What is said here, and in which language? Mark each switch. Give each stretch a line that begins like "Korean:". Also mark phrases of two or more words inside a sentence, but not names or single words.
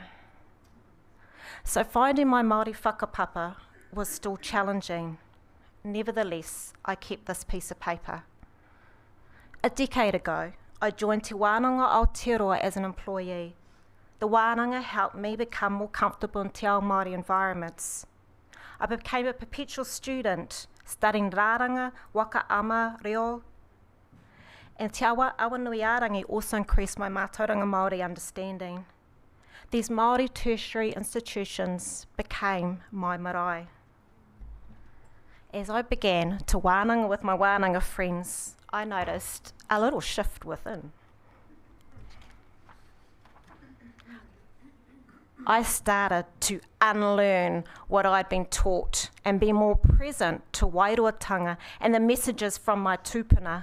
English: So finding my Māori whakapapa was still challenging. Nevertheless, I kept this piece of paper. A decade ago, I joined Te Wānanga Aotearoa as an employee. The wānanga helped me become more comfortable in
Māori: te ao Māori
English: environments. I became a perpetual student, studying rāranga, waka ama, reo. And te awanui also increased my
Māori: mātauranga Māori
English: understanding. These Māori tertiary institutions became my marae. As I began to wānanga with my wānanga friends, I noticed a little shift within. I started to unlearn what I'd been taught and be more present to wairuatanga and the messages from my tūpuna.